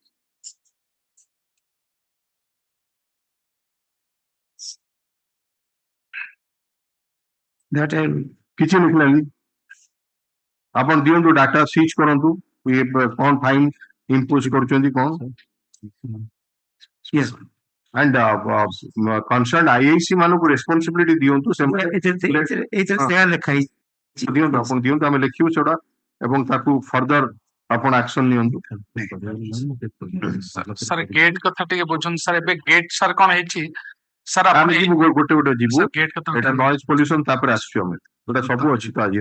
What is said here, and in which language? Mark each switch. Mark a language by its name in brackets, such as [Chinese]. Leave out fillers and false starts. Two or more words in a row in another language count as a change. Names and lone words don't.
[Odia] କିଛି ଲେଖିନାହାନ୍ତି ଆପଣ ଦିଅନ୍ତୁ [English] data seize [Odia] କରନ୍ତୁ କଣ [English] fine impose [Odia] କରୁଛନ୍ତି କଣ [English] and concerned IIC [Odia] ମାନଙ୍କୁ ରେସ୍ପନ୍ସିବିଲିଟି ଦିଅନ୍ତୁ ସେମାନେ ଦିଅନ୍ତୁ ଆପଣ ଦିଅନ୍ତୁ ଆମେ ଲେଖିବୁ ସେଟା ଏବଂ ତାକୁ ଫର୍ଦର ଆପଣ ଆକ୍ସନ ନିଅନ୍ତୁ ସାର୍ ଗେଟ୍ କଥା ଟିକେ ବୁଝନ୍ତୁ ସାର୍ ଏବେ ଗେଟ୍ ସାର୍ କଣ ହେଇଛି ସାର୍ ଆମେ ଯିବୁ ଗୋଟେ ଯିବୁ ଏଟା [English] noise pollution [Odia] ତାପରେ ଆସୁଛୁ ଆମେ ଏଟା ସବୁ ଅଛି ତ ଆଜି